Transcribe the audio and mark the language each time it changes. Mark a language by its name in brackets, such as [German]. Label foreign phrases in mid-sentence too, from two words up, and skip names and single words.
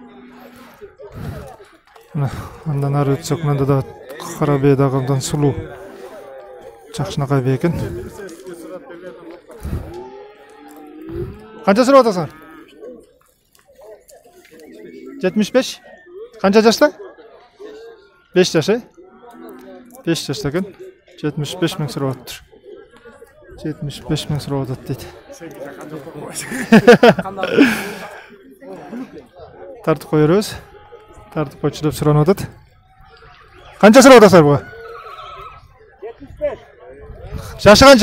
[Kyrgyz] Мына андан ары өтсөк, мында да кара бие дагы абдан сулуу. Жакшынакай бие экен. Канча сурап атасыңар? 75? Канча жашта? 5 жашы? 5 жашта экен. 75 миң сурап атыптыр. 75 миң сурап атат дейт. Тартып кое беребиз. Тартып койчу деп суранып атат. Канча сурап атасыңар буга? 75. Жашы канча?